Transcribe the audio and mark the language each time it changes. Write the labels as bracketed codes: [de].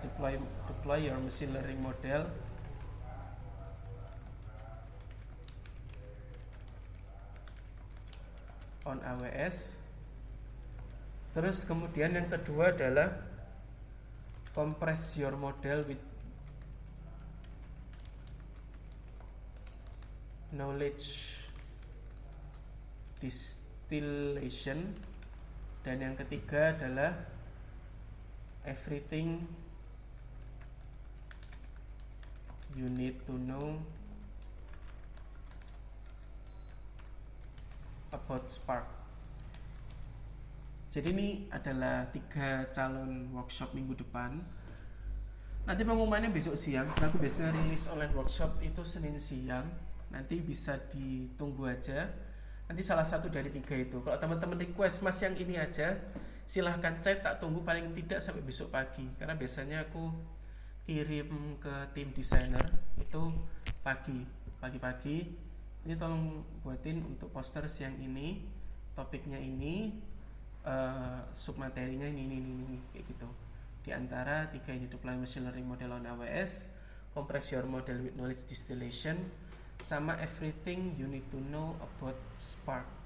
[en] Deploy your machine learning model on AWS. [id] Terus kemudian yang kedua adalah [en] compress your model with knowledge distillation. [id] Dan yang ketiga adalah everything [en] you need to know about Spark. [id] Jadi ini adalah 3 calon workshop minggu depan. Nanti pengumumannya besok siang. Aku biasanya rilis online workshop itu Senin siang. Nanti bisa ditunggu aja. Nanti salah satu dari 3 itu. Kalau teman-teman request mas yang ini aja, silahkan chat, tak tunggu paling tidak sampai besok pagi. Karena biasanya aku kirim ke tim desainer itu pagi-pagi. Ini tolong buatin untuk poster siang ini, topiknya ini, submaterinya ini kayak gitu. Di antara 3 ini, [en] deploy machine learning model on AWS, compress your model with knowledge distillation, [id] sama [en] everything you need to know about Spark.